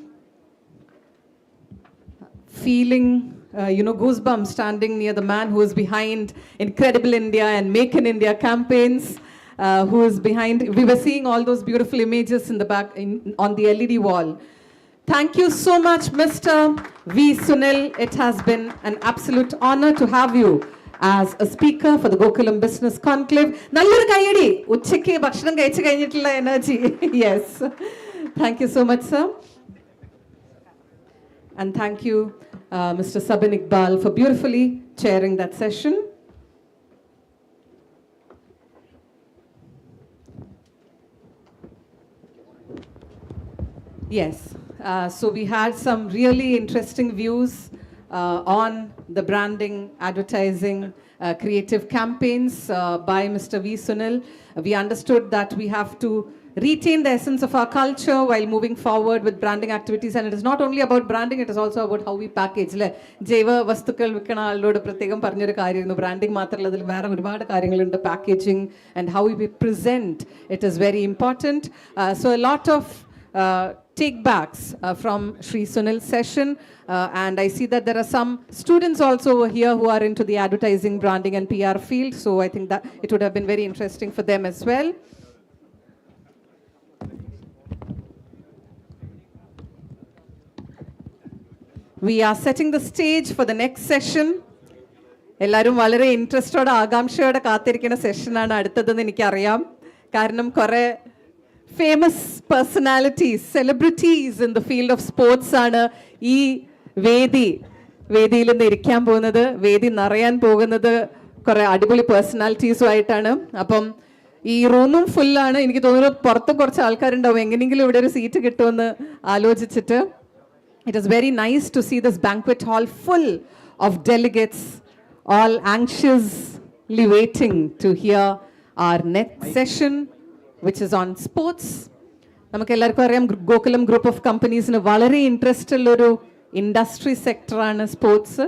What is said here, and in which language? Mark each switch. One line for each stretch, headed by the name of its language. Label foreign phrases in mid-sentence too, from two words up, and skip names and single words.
English: Feeling, goosebumps standing near the man who is behind Incredible India and Make in India campaigns, who is behind. We were seeing all those beautiful images in the back on the LED wall. Thank you so much, Mr. V. Sunil. It has been an absolute honor to have you as a speaker for the Gokulam Business Conclave.
Malayalam: നല്ലൊരു കൈയടി, ഉച്ചയ്ക്ക് ഭക്ഷണം കഴിച്ചു കഴിഞ്ഞിട്ടുള്ള energy.
English: Yes. Thank you so much, sir. And thank you, Mr. Sabin Iqbal, for beautifully chairing that session. Yes. So we had some really interesting views on the branding, advertising, creative campaigns by Mr. V. Sunil. We understood that we have to retain the essence of our culture while moving forward with branding activities. And it is not only about branding, it is also about how we package.
Malayalam: ജീവ വസ്തുക്കൾ വിൽക്കാന അല്ലോട് പ്രത്യേകം പറഞ്ഞൊരു കാര്യം branding മാത്രമല്ല അതിൽ വേറെ ഒരുപാട് കാര്യങ്ങളുണ്ട്,
English: packaging and how we present. It is very important. So a lot of take backs from Shri Sunil's session, and I see that there are some students also over here who are into the advertising, branding and PR field, so I think that it would have been very interesting for them as well. We are setting the stage for the next session.
Malayalam: എല്ലാവരും വളരെ ഇൻട്രസ്റ്റോടെ ആകാംക്ഷയോടെ കാത്തിരിക്കുന്ന സെഷനാണ് അടുത്തതെന്ന് എനിക്കറിയാം. കാരണം കുറേ
English: famous personalities, celebrities in the field of sports
Malayalam: ആണ് ഈ വേദിയിൽ നിന്ന് ഇരിക്കാൻ പോകുന്നത്. വേദി നിറയാൻ പോകുന്നത് കുറേ അടിപൊളി പേഴ്സണാലിറ്റീസുമായിട്ടാണ്. അപ്പം ഈ റൂമും ഫുള്ളാണ്. എനിക്ക് തോന്നുന്നു പുറത്ത് കുറച്ച് ആൾക്കാരുണ്ടാവും, എങ്ങനെയെങ്കിലും ഇവിടെ ഒരു സീറ്റ് കിട്ടുമെന്ന് ആലോചിച്ചിട്ട്.
English: It is very nice to see this banquet hall full of delegates, all anxiously waiting to hear our next session, which is on sports.
Malayalam: നമുക്ക് എല്ലാവർക്കും അറിയാം, ഗോകുലം ഗ്രൂപ്പ് ഓഫ് കമ്പനീസിന് വളരെ ഇൻട്രസ്റ്റ് ഉള്ളൊരു
English: industry sector
Malayalam: സ്പോർട്സ്.